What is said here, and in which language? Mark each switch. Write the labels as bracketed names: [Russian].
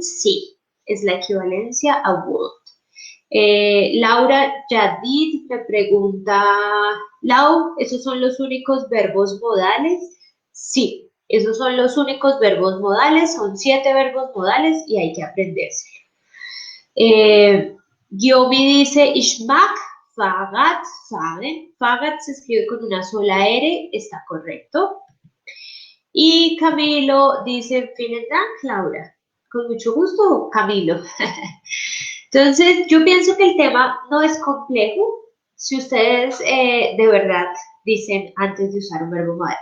[Spanish] Sí, es la equivalencia a would. Laura Yadid me pregunta, Lau, ¿esos son los únicos verbos modales? Sí, esos son los únicos verbos modales, son 7 verbos modales y hay que aprendérselo. Giomi dice, [German] ich mag Fahrrad fahren. [Spanish] Fahrrad se escribe con una sola R, está correcto. Y Camilo dice, [German] vielen Dank, [Spanish] Laura. Con mucho gusto, Camilo. Entonces, yo pienso que el tema no es complejo si ustedes de verdad dicen antes de usar un verbo modal.